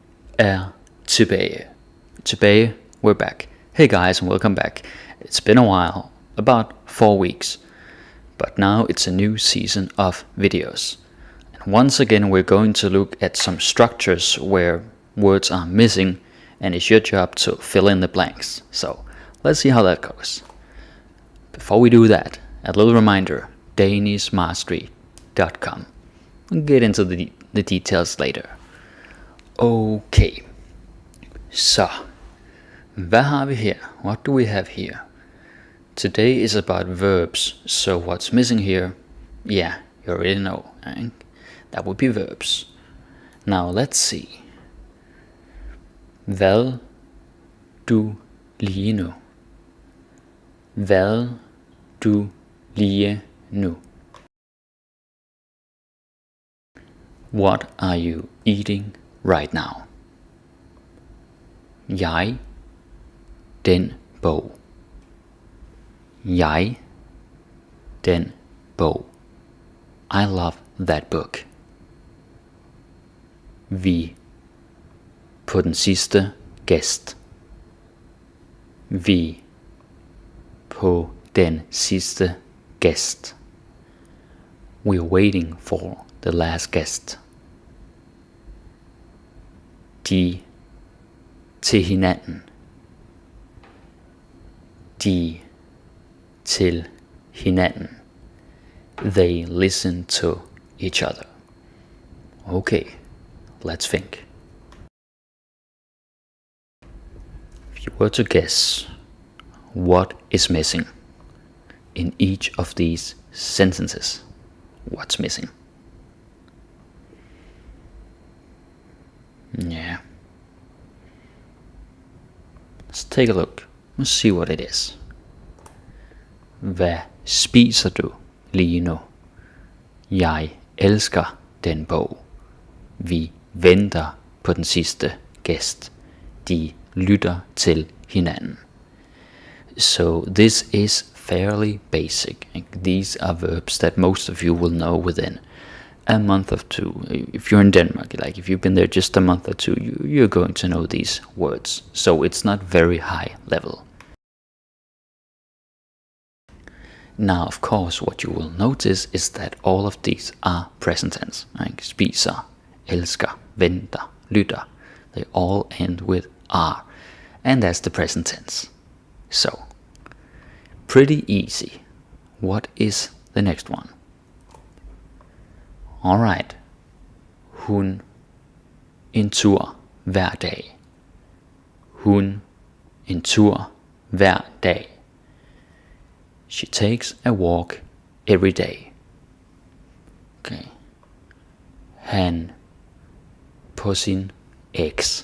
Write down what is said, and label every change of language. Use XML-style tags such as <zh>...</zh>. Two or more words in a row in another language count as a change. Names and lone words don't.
<da>er tilbage. Tilbage,</da> <en>we're back. Hey guys, and welcome back. It's been a while, about 4 weeks, but now it's a new season of videos. And once again we're going to look at some structures where words are missing, and it's your job to fill in the blanks. So let's see how that goes. Before we do that, a little reminder, danishmastery.com. We'll get into the details later.</en> <da>Okay, så hvad har vi her?</da> <en>What do we have here? Today is about verbs, so what's missing here? Yeah, you already know, right? That would be verbs. Now let's see.</en> <da>Hvad du lige nu? Hvad du lige nu?</da> <en>What are you eating right now?</en> <da>Jeg, den bog. Jeg, den bog.</da> <en>I love that book.</en> <da>Vi, på den sidste gæst. Vi, på den sidste gæst.</da> <en>We're waiting for the last guest.</en> <da>De, til hinanden. De, til hinanden.</da> <en>They listen to each other. Okay, let's think. If you were to guess, what is missing in each of these sentences? What's missing? Yeah. Let's take a look. Let's see what it is.</en> <da>Hvad spiser du lige nu? Jeg elsker den bog. Vi venter på den sidste gæst. De lytter til hinanden.</da> <en>So this is fairly basic. These are verbs that most of you will know within a month or two. If you're in Denmark, like if you've been there just a month or two, you're going to know these words. So it's not very high level. Now, of course, what you will notice is that all of these are present tense.</en> <da>Like spiser, elsker, venter, lytter.</da> <en>They all end with are. And that's the present tense. So, pretty easy. What is the next one? Alright.</en> <da>Hun en tur hver dag. Hun en tur hver dag.</da> <en>She takes a walk every day.</en> <da>Okay. Han på sin eks.</da>